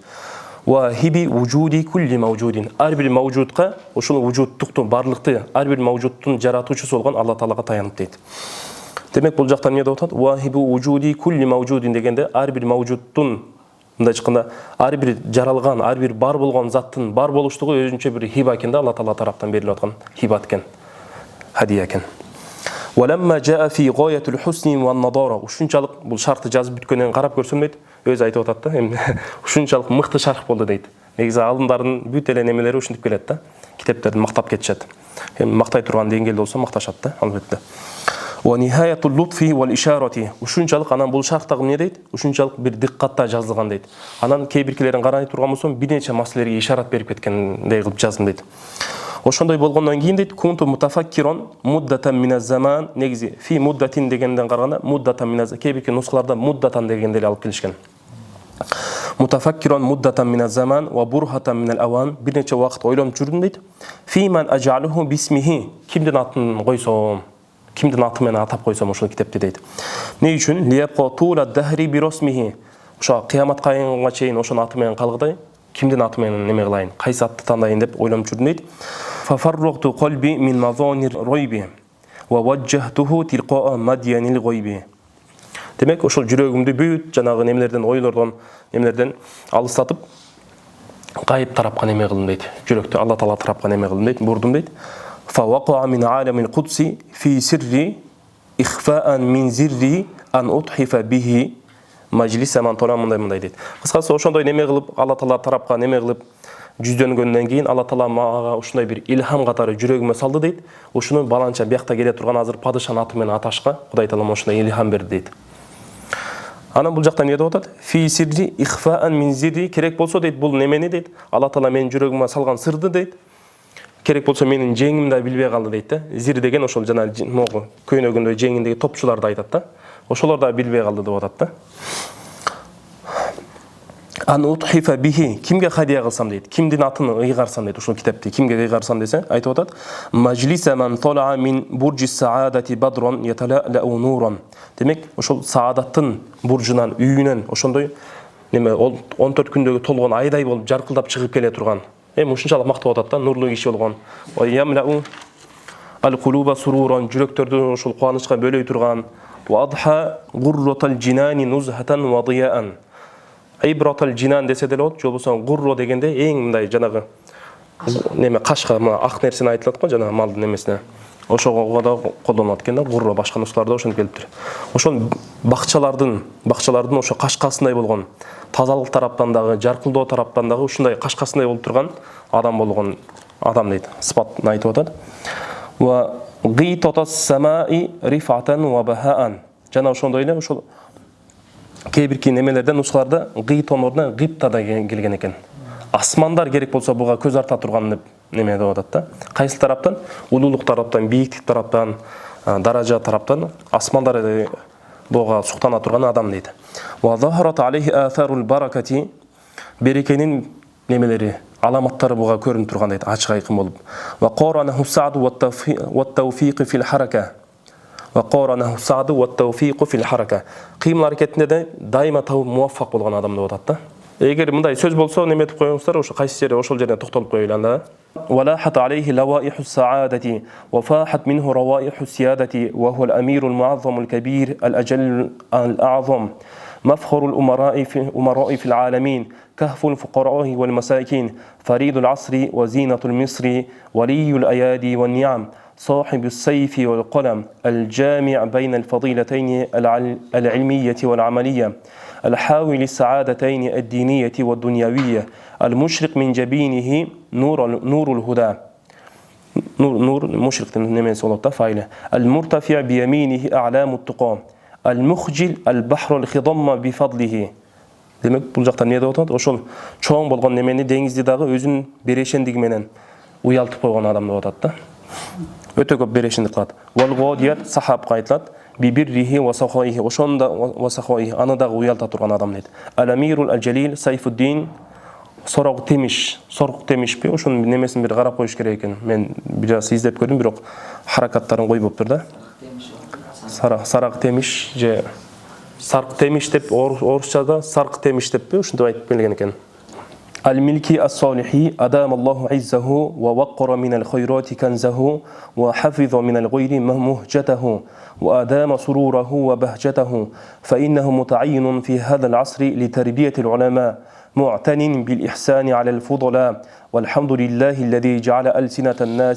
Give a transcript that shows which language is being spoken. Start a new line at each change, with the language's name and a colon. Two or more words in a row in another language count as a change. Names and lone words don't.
Arabic: وهب وجود كل موجود.
Kyrgyz: Ар бир маужудка, ошол вужудтукту, барлыкты, ар бир маужудтун жаратуучусу болгон Алла Таалага таянып дейт. Демек, бул жакта эмне деп атат?
Arabic: وهب وجود كل موجود
Kyrgyz: дегенде ар бир маужудтун, мындай айтканда, ар бир жаралган, ар бир бар болгон заттын бар болуштугу өзүнчө бир хиба экен да, Алла Таала тараптан берилип аткан хибат экен, хадия экен.
Arabic: ولما جاء في غاية الحسن والنضارة.
Kyrgyz: Ушунчалык бул шартты жазып бүткөндөн карап көрсөм дейт, өзү айтып атат да, эми ушунчалык мыкты шарх болду дейт. Негизи алымдардын бүт эле немелери ушинтип келет да. Китептерди мактап кетишет. Эми мактай турган деңгээлде болсо макташат да, албетте.
Arabic: ونهاية اللطف والإشارة.
Kyrgyz: Ушунчалык анан бул шархтагы эмне дейт? Ушунчалык бир диккатта жазылган дейт. Анан кээ биркилерин карай турган болсом, бир нече маселелерге ишарат берип кеткендей кылып жаздым дейт. Ошондой болгондон кийин дейт,
Arabic: كنت متفكرا مدة من الزمان,
Kyrgyz: негизи
Arabic: في مدة
Kyrgyz: дегенден караганда
Arabic: مدة من,
Kyrgyz: кээ бирки нускаларда муддатан дегенде алып келишкен.
Arabic: متفكرا مدة من الزمان وبرهة من الأوان,
Kyrgyz: бир нече убакыт ойлонуп жүрдүм дейт.
Arabic: فيمن أجعله باسمه,
Kyrgyz: кимдин атын койсом, кимдин аты менен атап койсом ошол китепти дейт. Не үчүн?
Arabic: ليبقى طول الدهر برسمه,
Kyrgyz: ошо кыяматка чейин ошонун аты менен калгыдай, кимдин аты менен неме кылайын, кайсы атты тандайын деп ойлонуп жүрдүм дейт.
Arabic: ففرغت قلبي من مظان الريب ووجهته تلقاء مدين الغيب.
Kyrgyz: Демек, ошол жүрөгүмдү бүт жанагы немелерден, ойлордон, немелерден алыстатып, гайып тарапка неме кылдым дейт. Жүрөктү Алла Таала тарапка неме кылдым дейт, бурдум дейт.
Arabic: فوقع من عالم القدس في سري إخفاء من زري أن أتحف به مجلس من طلع
Kyrgyz: мындай дейт. Кыскасы ошондой неме кылып, Алла Таала тарапка неме кылып жүздөнгөндөн кийин Алла Таала мага ушундай бир илхам катары жүрөгүмө салды дейт. Ушуну баланча биякта келе турган азыр падышанын аты менен аташка Кудай Таалам ушундай илхам берди дейт. Анан бул жакта эмне деп атат?
Arabic: في سري إخفاء من زري,
Kyrgyz: керек болсо дейт, бул немени дейт, Алла Таала менин жүрөгүмө салган сырды дейт. Керек болсо менин жеңимди да билбей калды дейт да. Зир деген ошол жана могу көйнөгүндө жеңиндеги топчуларды айтат да. Ошолор да билбей калды деп атат да.
Arabic: أن أتحف به,
Kyrgyz: кимге хадия кылсам дейт, кимдин атын ыйгарсам дейт, ушул китепти кимге ыйгарсам десе, айтып атат,
Arabic: مجلس من طلع من برج السعادة بدرا يتلألأ نورا.
Kyrgyz: Демек, ошол саадаттын буржунан, үйүнөн ошондой неме 14 күндөгү толгон айдай болуп жаркылдап чыгып келе турган. Эми ушунчалык мактап атат да, нурлуу киши болгон.
Arabic: ويملأ القلوب سرورا,
Kyrgyz: жүрөктөрдү ошол кубанычка бөлөй турган.
Arabic: وأضحى غرة الجنان نزهة وضياء. غرة الجنان
Kyrgyz: десе деле болот, же болбосо гурро дегенде эң мындай жанагы неме кашка, ак нерсени айтылат го, жанагы малдын немесине. Ошого да колдонулат экен да, гурро башка нускаларда ошентип келиптир. Ошол бакчалардын ошо кашкасындай болгон, тазалык тараптан дагы, жаркылдоо тараптан дагы ушундай кашкасындай болуп турган адам болгон адам дейт. Сыпатын айтып атат.
Arabic: وغبطة السماء رفعة وبهاء.
Kyrgyz: Жана ошондой эле ошол кээ бирки немелерде нускаларда гитон ордуна гипта да келген экен. Асмандар керек болсо буга көз арта турган деп неме деп атат да. Кайсы тараптан? Улуулук тараптан, бийиктик тараптан, даража тараптан асмандар бога суктана турган адам дейт.
Arabic: وظهرت عليه آثار البركة,
Kyrgyz: берекенин немелери, аламаттары буга көрүнүп турган дейт, ачык айкын болуп.
Arabic: وقارنه السعد والتوفيق في الحركة. وقارنه السعد والتوفيق في الحركة.
Kyrgyz: Кыймыл аракетинде де дайыма муваффак болгон адам деп атат да. Эгер мындай сөз болсо неметип коюңуздар, ошо кайсы жерде ошол жерде токтолуп коелу анда.
Arabic: ولاحت عليه لوائح السعادة وفاحت منه روائح السيادة وهو الأمير المعظم الكبير الأجل الأعظم مفخر الأمراء في العالمين كهف الفقراء والمساكين فريد العصر وزينة المصر ولي الأيادي والنعم صاحب السيف والقلم الجامع بين الفضيلتين العلمية والعملية الحاوي للسعادتين الدينية والدنيوية المشرق من جبينه نور الهدى نور مشرق المرتفع بيمينه أعلام التقى المخجل البحر الخضم بفضله.
Kyrgyz: Демек, бул жакта эмне деп атат? Ошол чоң болгон немени деңизди дагы өзүнүн берешендиги менен уялтып койгон адам деп атат да. Өтө көп берешендик кылат.
Arabic: والغادية
Kyrgyz: сахабка айтылат.
Arabic: ببره وسخائه,
Kyrgyz: ошонда
Arabic: وسخائه,
Kyrgyz: аны дагы уялта турган адам дейт.
Arabic: الأمير الجليل
Kyrgyz: Сайфуддин, сорок темишпи, ошонун немесин бир карап коюш керек экен. Мен бир аз издеп көрдүм, бирок харакаттарын койбоптур да. Сарак темиш же сарк темиш деп орусчада сарк темиш деппи, ушинтип айтып келген экен.
Arabic: الملكي الصالحي أدام الله عزه ووقر من الخيرات كنزه وحفظ من الغير مهجته وأدام سروره وبهجته فإنه متعين في هذا العصر لتربية العلماء معتن بالإحسان على الفضلاء والحمد لله الذي جعل ألسنة الناس